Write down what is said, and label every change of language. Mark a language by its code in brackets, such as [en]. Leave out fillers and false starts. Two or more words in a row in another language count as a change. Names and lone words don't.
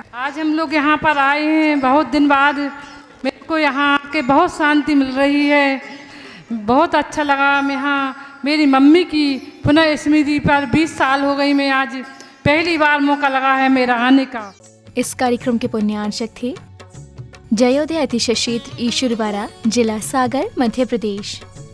[hi] आज हम लोग यहाँ पर आए हैं, बहुत दिन बाद मेरे को यहाँ आके बहुत शांति मिल रही है, बहुत अच्छा लगा। मैं यहाँ मेरी मम्मी की पुनः स्मृति पर 20 साल हो गई, मैं आज पहली बार मौका लगा है मेरा आने का। इस कार्यक्रम के पुण्यार्चक थे जयोदय अतिशय क्षेत्र ईश्वरवाड़ा, जिला सागर, मध्य प्रदेश।